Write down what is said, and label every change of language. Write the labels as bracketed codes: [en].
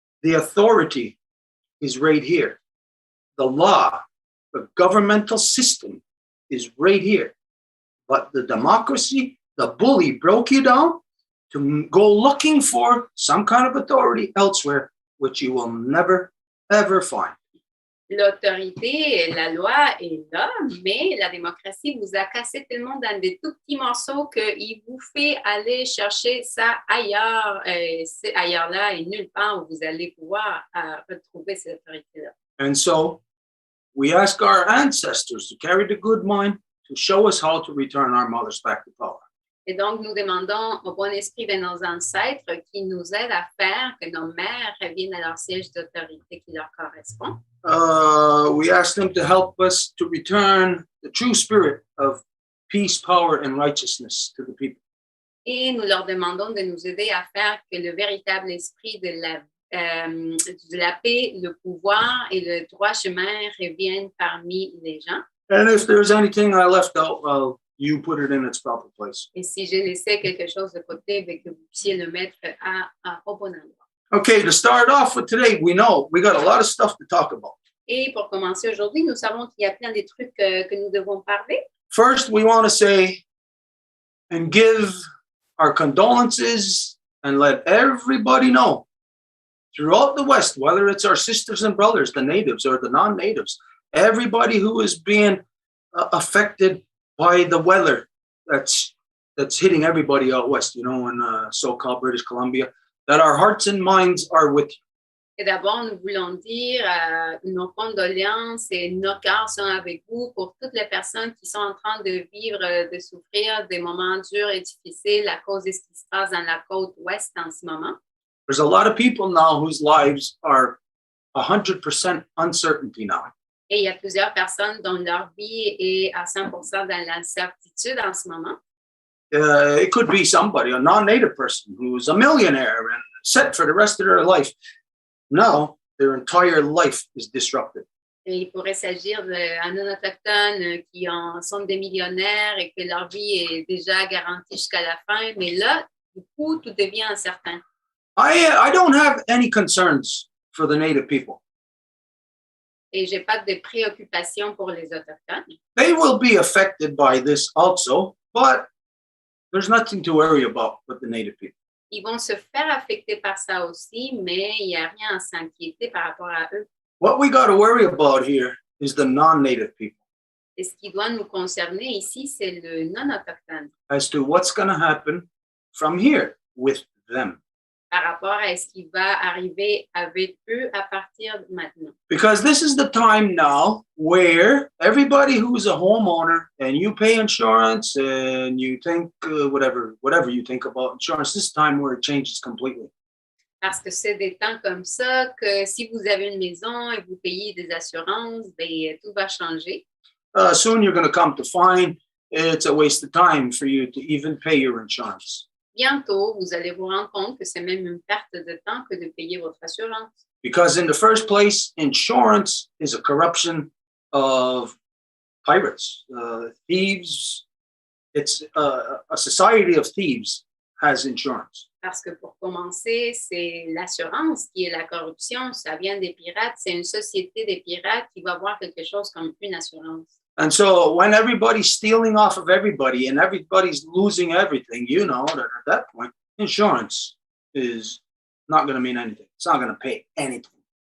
[en] The authority is right here. The law, the governmental system is right here. But the democracy, the bully broke you down to go looking for some kind of authority elsewhere, which you will never, ever find. [fr] L'autorité, la loi est là, mais la démocratie vous a cassé tellement dans des tout petits morceaux qu'il vous fait aller chercher ça ailleurs. C'est ailleurs là et nulle part où vous allez pouvoir retrouver cette autorité-là. [en] And so, we ask our ancestors to carry the good mind to show us how to return our mothers back to power. [fr] Et donc, nous demandons au bon esprit de nos ancêtres qui nous aident à faire que nos mères reviennent à leur siège d'autorité qui leur correspond. [en] We ask them to help us to return the true spirit of peace, power, and righteousness to the people. [fr] Et nous leur demandons de nous aider à faire que le véritable esprit de la paix, le pouvoir et le droit chemin reviennent parmi les gens. [en] And if there's anything I left out, you put it in its proper place. [fr] Et si j'ai laissé quelque chose de côté, que vous puissiez le mettre au bon endroit. [en] Okay, to start off with today, we know we got a lot of stuff to talk about. [fr] Et pour commencer aujourd'hui, nous savons qu'il y a plein de trucs que nous devons parler. [en] First, we want to say and give our condolences and let everybody know throughout the West, whether it's our sisters and brothers, the natives or the non-natives, everybody who is being affected by the weather that's hitting everybody out west, in so-called British Columbia, that our hearts and minds are with you. [fr] Et d'abord, nous voulons dire nos condoléances et nos cœurs sont avec vous pour toutes les personnes qui sont en train de vivre, de souffrir des moments durs et difficiles à cause de ce qui se passe dans la côte ouest en ce moment. [en] There's a lot of people now whose lives are 100% uncertainty now. [fr] Et il y a plusieurs personnes dont leur vie est à 100% dans l'incertitude en ce moment. [en] It could be somebody, a non-native person who's a millionaire and set for the rest of their life. Now, their entire life is disrupted. [fr] Et il pourrait s'agir d'un non-autochtone qui sont des millionnaires et que leur vie est déjà garantie jusqu'à la fin. Mais là, du coup, tout devient incertain. [en] I don't have any concerns for the native people. [fr] Et je n'ai pas de préoccupation pour les autochtones. [en] They will be affected by this also, but there's nothing to worry about with the native people. [fr] Ils vont se faire affecter par ça aussi, mais il n'y a rien à s'inquiéter par rapport à eux. [en] What we got to worry about here is the non-native people. [fr] Et ce qui doit nous concerner ici, c'est le non-autochtone. [en] As to what's going to happen from here with them. [fr] Par rapport à ce qui va arriver avec eux à partir de maintenant. [en] Because this is the time now where everybody who's a homeowner and you pay insurance and you think whatever you think about insurance, this is time where it changes completely. [fr] Parce que c'est des temps comme ça que si vous avez une maison et vous payez des assurances, tout va changer. [en] Soon you're going to come to find it's a waste of time for you to even pay your insurance. [fr] Bientôt, vous allez vous rendre compte que c'est même une perte de temps que de payer votre assurance. [en] Because in the first place, insurance is a corruption of pirates, thieves. It's a society of thieves has insurance. [fr] Parce que pour commencer, c'est l'assurance qui est la corruption. Ça vient des pirates. C'est une société des pirates qui va voir quelque chose comme une assurance. [en] And so when everybody's stealing off of everybody and everybody's losing everything, you know that at that point, insurance is not going to mean anything. It's not going to pay anything.